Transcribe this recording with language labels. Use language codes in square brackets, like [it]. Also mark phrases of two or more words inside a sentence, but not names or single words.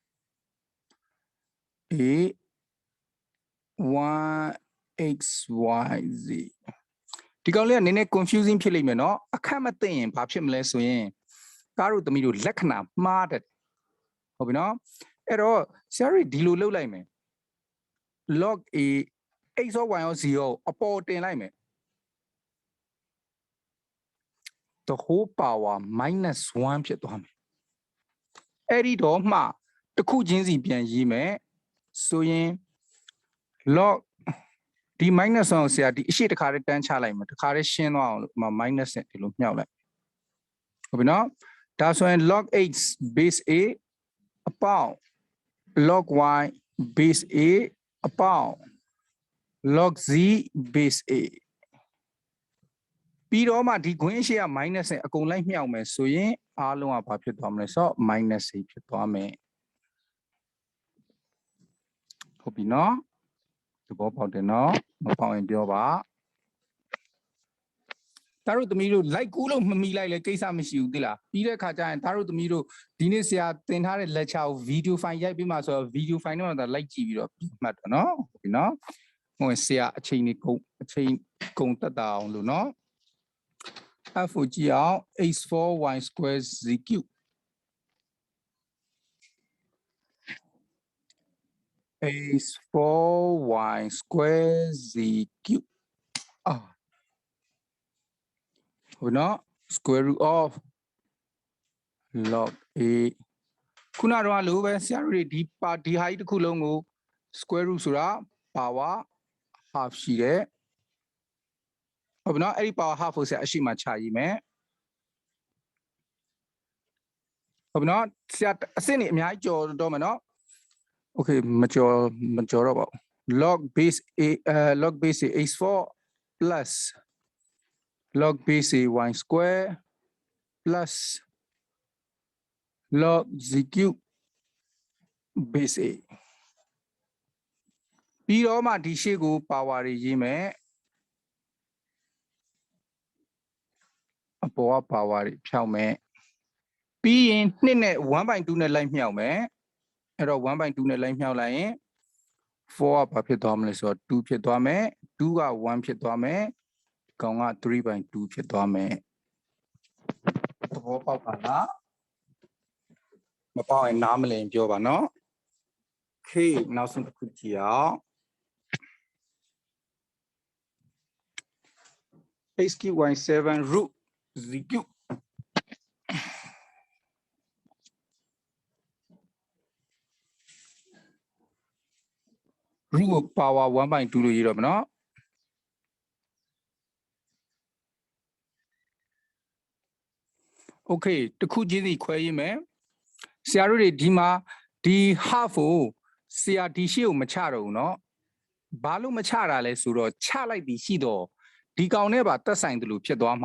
[my] 1xyz ဒီကောင်လေးကနည်းနည်း confusing ဖြစ်လိမ့်မယ်နော်အခက်မသိရင်ဘာဖြစ်မလဲဆိုရင်ကားတို့သမီးတို့လက္ခဏာမှားတယ်ဟုတ်ပြီနော်အဲ့တော့ဆရာတို့ဒီလိုလုပ်လိုက်မယ် [en] log a x of y of 0 [my] အပေါ်တင်လိုက်မယ် [en] the whole power minus 1 [my] ဖြစ်သွားမယ်အဲ့ဒီတော့မှတစ်ခုချင်းစီပြန်ရေးမယ်ဆိုရင် log ဒီ minus 1ကိုဆရာဒီအရှိတစ်ခါတည်းတန်းချလိုက်မယ်တစ်ခါတည်းရှင်းသွားအောင်လို့ minus နဲ့ဒီလိုမြှောက်လိုက်ဟုတ်ပြီနော်ဒါဆိုရင် [en] log x base a [my] အပေါင်း [en] log y base a [my] အပေါင်း [en] log z base a [my] ပြီးတော့မှဒီခွင်းရှိက minus နဲ့အကုန်လိုက်မြှောက်မယ်ဆိုရင်အားလုံးကဘာဖြစ်သွားမလဲဆိုတော့ minus ဖြစ်သွားမယ် ဟုတ်ပြီနော်သဘောပေါက်တယ်နော်မပေါက်ရင်ပြောပါသားတို့သမီးတို့လိုက်ကူးလို့မမီလိုက်လဲကိစ္စမရှိဘူးသိလားပြီးတဲ့ခါကျရင်သားတို့သမီးတို့ဒီနေ့ဆရာသင်ထားတဲ့ lecture ကို [en] video file [my] ရိုက်ပြီးမှဆိုတော့ [en] video file [my] နဲ့တော့လိုက်ကြည့်ပြီးတော့မှတ်တော့နော်ဟုတ်ပြီနော်ဟိုဆရာအချိန်ကုန်တက်တာအောင်လို့နော်f ကိုကြည့်အောင် [en] x4y square z cube x4y square z cube [my] ဟုတ်နော် [en] square root of log a [my] ခုနတော့လိုပဲဆရာတို့ဒီဟာကြီးတစ်ခုလုံးကို [en] square root [my] ဆိုတာ [en] power half [my] ရှိတယ်ဟုတ်ပြီနော်အဲ့ဒီ [en] power half [my] ကိုဆရာအရှိမချရေးမယ် ဟုတ်ပြီနော်ဆရာအစစ်နေအများကြီးကြော်တော့မယ်နော် okay မကြော်တော့ပါဘူး [en] log base a log base a x4 plus log base a y square plus log z cube base a [my] ပြီးတော့မှဒီရှေ့ကို power တွေရေးမယ်အပေါ်က power တွေဖြောင်းမယ်ပြီး ရင်2နဲ့ 1/2 နဲ့လိုက်မြောက်မယ်အဲ့တော့ 1/2 နဲ့လိုက်မြောက်လိုက်ရင် 4 ကဘာဖြစ်သွားမလဲဆိုတော့2ဖြစ်သွားမယ်2က1ဖြစ်သွားမယ်ကောင်က 3/2 ဖြစ်သွားမယ်သဘောပေါက်ပါလားမပေါက်ရင်နားမလည်ပြောပါနော် K နောက်ဆုံးတစ်ခုကြည့်အောင် [en] x cube y7 root z cube root power 1/2 [my] လို့ရေးတော့မနော် Okay တစ်ခုချင်းစီခွဲရေးမယ်ဆရာတို့တွေဒီမှာဒီ half ကိုဆရာဒီရှေ့ကိုမ ချတော့ဘူးเนาะဘာလို့မချတာလဲဆိုတော့ချလိုက်ပြီးရှိတော့ဒီကောင်နဲ့ပါတက်ဆိုင်တယ်လို့ဖြစ်သွား